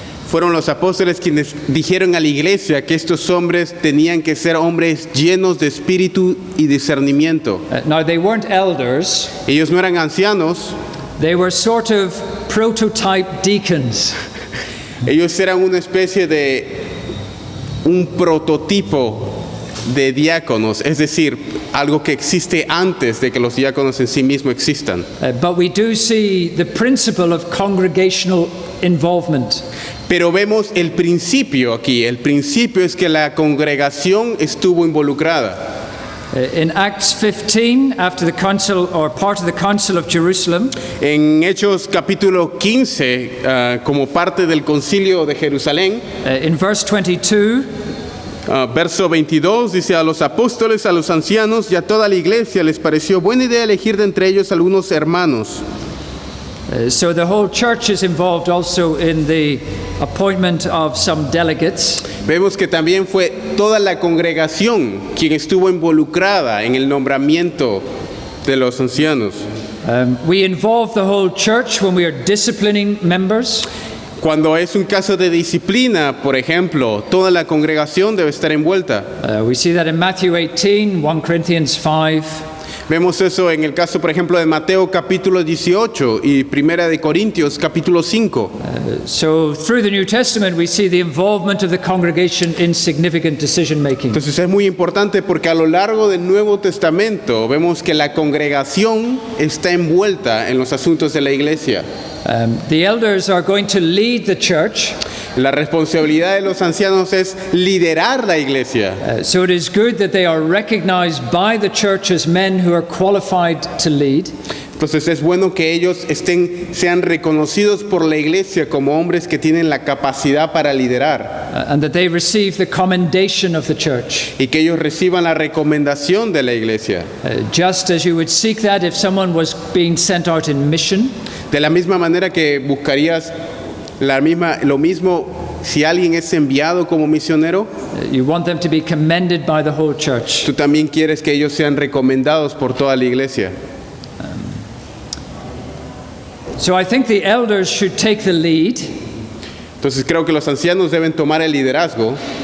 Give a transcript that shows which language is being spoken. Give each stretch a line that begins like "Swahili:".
Spanish: Fueron los apóstoles quienes dijeron a la iglesia que estos hombres tenían que ser hombres llenos de espíritu y discernimiento.
English: Now they weren't elders.
Spanish: Ellos no eran ancianos.
English: They were sort of prototype deacons.
Spanish: Ellos eran una especie de un prototipo de diáconos, es decir, algo que existe antes de que los diáconos en sí mismos existan.
English: But we do see the principle of congregational involvement.
Spanish: Pero vemos el principio aquí. El principio es que la congregación estuvo involucrada.
English: In Acts 15, after the council or part of the council of Jerusalem,
Spanish: En Hechos capítulo 15, como parte del concilio de Jerusalén,
English: in verse 22,
Spanish: verso 22, dice: a los apóstoles, a los ancianos y a toda la iglesia les pareció buena idea elegir de entre ellos algunos hermanos.
English: so the whole church is involved also in the appointment of some delegates.
Spanish: Vemos que también fue toda la congregación quien estuvo involucrada en el nombramiento de los ancianos.
English: We involve the whole church when we are disciplining members.
Spanish: Cuando es un caso de disciplina, por ejemplo, toda la congregación debe estar envuelta.
English: We see that in Matthew 18, 1 Corinthians 5.
Spanish: Vemos eso en el caso, por ejemplo, de Mateo capítulo 18 y Primera de Corintios capítulo 5.
English: So through the New Testament we see the involvement of the congregation in significant decision making.
Spanish: Entonces es muy importante porque a lo largo del Nuevo Testamento vemos que la congregación está envuelta en los asuntos de la iglesia.
English: The elders are going to lead the church.
Spanish: La responsabilidad de los ancianos es liderar la iglesia.
English: So it is good that they are recognized by the church as men who are qualified to lead.
Spanish: Entonces es bueno que ellos sean reconocidos por la iglesia como hombres que tienen la capacidad para liderar
English: And that they receive the commendation of the church.
Spanish: y que ellos reciban la recomendación de la iglesia.
English: Just as you would seek that if someone was being sent out in mission,
Spanish: De la misma manera que buscarías lo mismo si alguien es enviado como misionero,
English: you want them to be commended by the whole church.
Spanish: tú también quieres que ellos sean recomendados por toda la iglesia.
English: So I think the elders should take the lead.
Spanish: Entonces creo que los ancianos deben tomar el liderazgo.